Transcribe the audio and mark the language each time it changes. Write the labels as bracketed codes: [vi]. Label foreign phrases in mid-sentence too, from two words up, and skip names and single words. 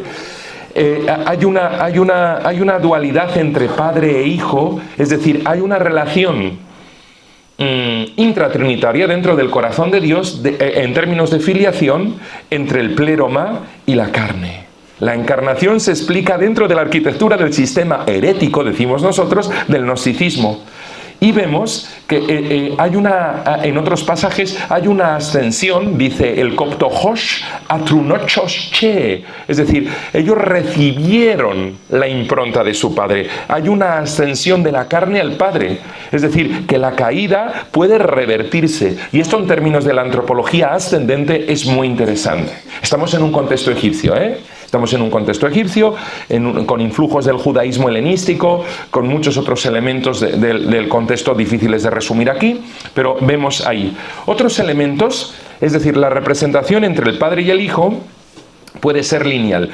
[es] Hay una dualidad entre padre e hijo, es decir, hay una relación intratrinitaria dentro del corazón de Dios, en términos de filiación, entre el pléroma y la carne. La encarnación se explica dentro de la arquitectura del sistema herético, decimos nosotros, del gnosticismo. Y vemos que en otros pasajes hay una ascensión, dice el copto [cop] Hosh atrunochos che, [es] es decir, ellos recibieron la impronta de su padre. Hay una ascensión de la carne al padre, es decir, que la caída puede revertirse. Y esto en términos de la antropología ascendente es muy interesante. Estamos en un contexto egipcio, Estamos en un contexto egipcio, con influjos del judaísmo helenístico, con muchos otros elementos del contexto difíciles de resumir aquí, pero vemos ahí otros elementos, es decir, la representación entre el padre y el hijo puede ser lineal.